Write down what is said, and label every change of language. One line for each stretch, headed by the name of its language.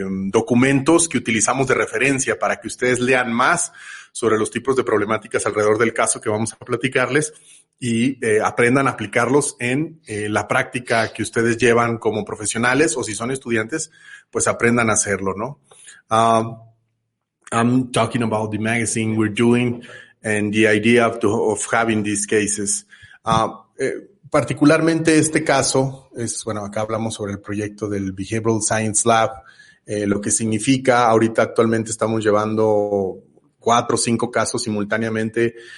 Spanish: documentos que utilizamos de referencia para que ustedes lean más sobre los tipos de problemáticas alrededor del caso que vamos a platicarles y aprendan a aplicarlos en la práctica que ustedes llevan como profesionales o si son estudiantes, pues aprendan a hacerlo, ¿no?
English: I'm talking about the magazine we're doing and the idea of having these cases.
Spanish: Particularmente este caso bueno, acá hablamos sobre el proyecto del Behavioral Science Lab, lo que significa, ahorita actualmente estamos llevando 4 o 5 casos simultáneamente.